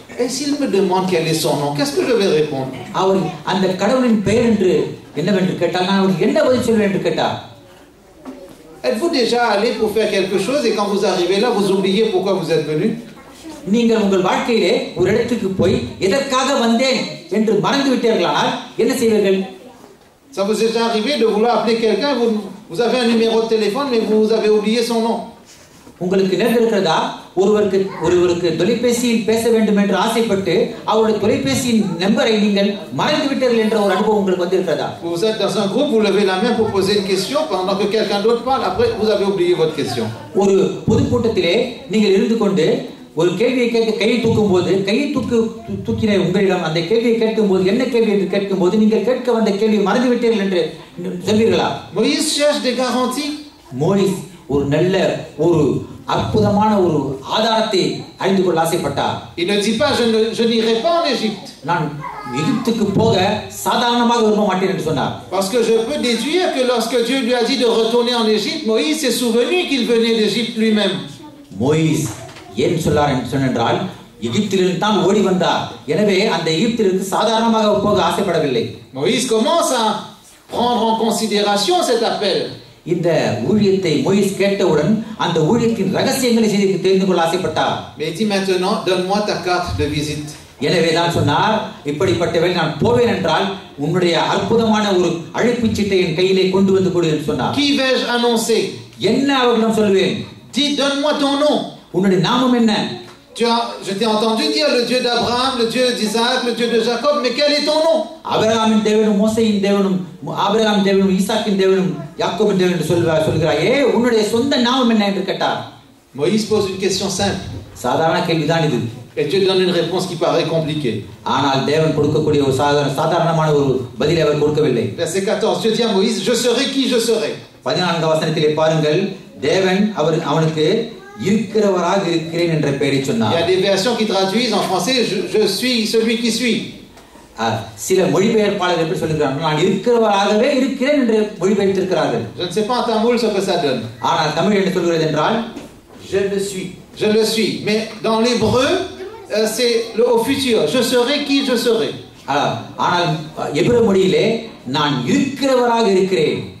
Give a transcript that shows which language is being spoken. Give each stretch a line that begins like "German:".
French: Et s'il me demande quel est son nom, qu'est-ce que je vais répondre?
Tamil: அவர் அந்த கடவுளின் பெயர் என்று என்னவென்று கேட்டால் நான் அவருக்கு என்ன பதில் சொல்வேன் என்று கேட்டார்.
French: Êtes-vous déjà allé pour faire quelque chose et quand vous arrivez là, vous oubliez pourquoi vous êtes venu?
Tamil: நீங்கள் உங்கள் வாழ்க்கையிலே ஒரு இடத்துக்கு போய் எதற்காக வந்தேன் என்று மறந்து விட்டீர்களானால் என்ன செய்வீர்கள்?
French: Ça vous est déjà arrivé de vouloir appeler quelqu'un, vous avez un numéro de téléphone mais vous avez oublié son nom.
Tamil: உங்களுக்கு நேர்ந்திருக்கிறதா, ஒருவருக்கு தொலைபேசியில் பேச வேண்டும் என்று ஆசைப்பட்டு அவருடைய தொலைபேசியின் நம்பரை நீங்கள் மறந்து விட்டீர்கள் என்ற ஒரு அனுபவம் உங்களுக்கு வந்திருக்கிறதா?
French: Vous êtes dans un groupe, vous levez la main pour poser une question pendant que quelqu'un d'autre parle, après vous avez oublié votre question.
Tamil: ஒரு பொதுக்கூட்டத்திலே நீங்கள் இருந்து கொண்டு ஒரு கேள்வியை கேட்க கையை தூக்கும்போது தூக்கின உங்களிடம் அந்த கேள்வியை கேட்கும்போது என்ன கேள்வி என்று கேட்கும்போது நீங்கள் கேட்க வந்த கேள்வியை மறந்து விட்டீர்கள் என்று சொல்வீர்களா?
French: Moïse cherche des garanties.
Tamil: Moise ஒரு நல்ல ஒரு அற்புதமான ஒரு ஆதாரத்தை அறிந்து கொள்ள ஆசைப்பட்டார்.
French: Il ne dit pas je n'irai pas en Égypte.
Tamil: நான் எகிப்துக்கு போக சாதாரணமாக விரும்ப மாட்டேன் என்று சொன்னார்.
French: Parce que je peux déduire que lorsque Dieu lui a dit de retourner en Égypte, Moïse s'est souvenu qu'il venait d'Égypte lui-même.
Tamil: Moise ஏன் சொன்னார் என்று சொன்னால் எகிப்திலிருந்து தான் ஓடி வந்தார். எனவே அந்த எகிப்திலிருந்து சாதாரணமாக போக ஆசைப்படவில்லை.
French: Moïse commence à prendre en considération cet appel.
Tamil: இந்த ஊழியத்தை மோயிஸ் கேட்டவுடன் அந்த ஊழியத்தின் ரகசியங்களை தெரிந்து கொள்ள ஆசைப்பட்டார்.
French: Mais il dit maintenant donne-moi ta carte de visite.
Tamil: எனவே தான் சொன்னார், இப்படிப்பட்டவரை நான் போவேன் என்றால் உன்னுடைய அற்புதமான ஒரு அழைப்புச் சீட்டை என் கையிலே கொண்டு வந்து கொடு என்று சொன்னார்.
French: Qui vais-je annoncer?
Tamil: என்ன அவர்களிடம் சொல்வேன்?
French: Dis donne-moi ton nom.
Tamil: உன்னுடைய நாமம் என்ன?
French: Je t'ai entendu dire le Dieu d'Abraham, le Dieu d'Isaac, le Dieu de Jacob, mais quel est ton nom?
Tamil: ஆபிரகாமின் தேவனும் மோசேயின் தேவனும் ஆபிரகாம் தேவனும் ஈசாக்கின் தேவனும் யாக்கோபின் தேவனும் என்று சொல்கிறாயே, உன்னுடைய சொந்த நாமம் என்ன என்று கேட்டார்.
French: Moïse pose une question simple.
Tamil: சாதாரண கேள்விதான் இது.
French: Et Dieu donne une réponse qui paraît compliquée.
Tamil: ஆனால் தேவன் கொடுக்கக்கூடிய ஒரு சாதாரணமான ஒரு பதிலை அவர் கொடுக்கவில்லை.
French: Verset 14, Dieu dit à Moïse, je serai qui je serai.
Tamil: 14ஆம் வசனத்திலே பாருங்கள், தேவன் அவனுக்கு இருக்கிறவராக இருக்கிறேன் என்ற பெயரை சொன்னார்.
French: Il y a des versions qui traduisent en français je suis celui qui suis.
Tamil: சில மொழிபெயர்ப்பாளர்கள் எப்படி சொல்லுகிறார்கள், நான் இருக்கிறவராகவே இருக்கிறேன் என்று மொழிபெயர்த்திருக்கிறார்கள்.
French: Je ne sais pas en tamoul ce que ça donne.
Tamil: ஆனால் தமிழ் என்ன சொல்கிறது என்றால்
French: je le suis. Je le suis. Mais dans l'hébreu c'est le au futur. Je serai qui je serai.
Tamil: ஆனால் எபிரேய மொழியிலே நான் இருக்கிறவராக இருக்கிறேன்.